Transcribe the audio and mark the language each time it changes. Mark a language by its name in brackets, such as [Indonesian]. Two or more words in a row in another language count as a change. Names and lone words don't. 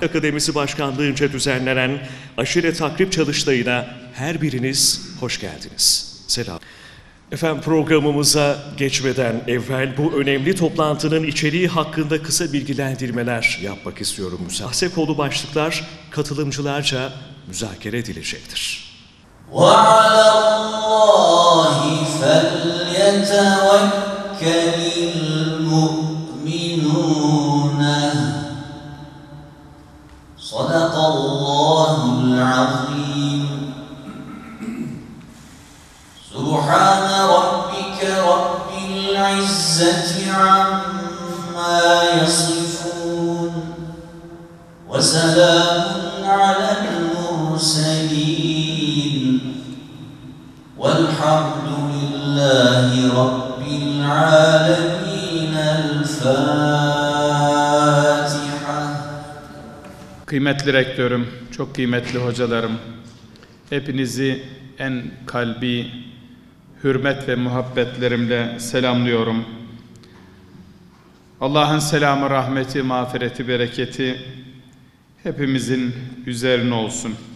[Turkish] Akademisi Başkanlığı'nca düzenlenen aşere takrib çalıştayına her biriniz hoş geldiniz. Selam. Efendim, programımıza geçmeden evvel bu önemli toplantının içeriği hakkında kısa bilgilendirmeler yapmak istiyorum. Bahse konu başlıklar katılımcılarca müzakere edilecektir. [Arabic] وَعَلَى اللّٰهِ فَلْيَتَوَكَّلِ الْمُؤْمِنُونَ صَدَقَ اللّٰهُ الْعَظِيمُ سُبْحَانَ رَبِّكَ رَبِّ الْعِزَّةِ عَمَّا يَصِفُونَ وَسَلَامٌ عَلَى الْمُرْسَلِينَ وَالْحَمْدُ لِلَّهِ رَبِّ الْعَالَمِينَ. الْفَاتِحَةِ. [Turkish] Kıymetli rektörüm, çok kıymetli hocalarım, hepinizi en kalbi hürmet ve muhabbetlerimle selamlıyorum. Allah'ın selamı, rahmeti, mağfireti, bereketi hepimizin üzerine olsun.